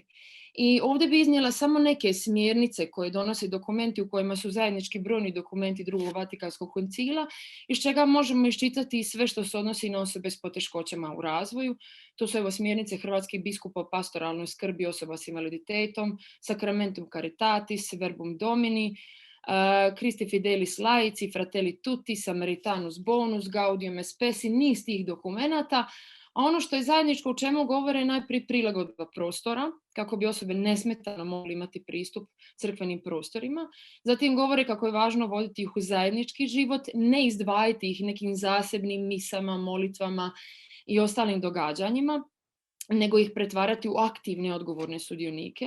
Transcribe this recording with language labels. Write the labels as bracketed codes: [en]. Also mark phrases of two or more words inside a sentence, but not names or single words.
[hr] I ovdje bi iznijela samo neke smjernice koje donose dokumenti u kojima su zajednički brojni dokumenti Drugog Vatikanskog koncila, iz čega možemo iščitati sve što se odnosi na osobe s poteškoćama u razvoju. To su evo smjernice hrvatskih biskupa o pastoralnoj skrbi osoba s invaliditetom, Sacramentum Caritatis, Verbum Domini, Christi Fidelis Laici, Fratelli Tutti, Samaritanus Bonus, Gaudium et Spes, niz tih dokumenata. A ono što je zajedničko u čemu govore je najprije prilagodba prostora, kako bi osobe nesmetano mogli imati pristup crkvenim prostorima. Zatim govore kako je važno voditi ih u zajednički život, ne izdvajati ih nekim zasebnim misama, molitvama i ostalim događanjima, nego ih pretvarati u aktivne odgovorne sudionike.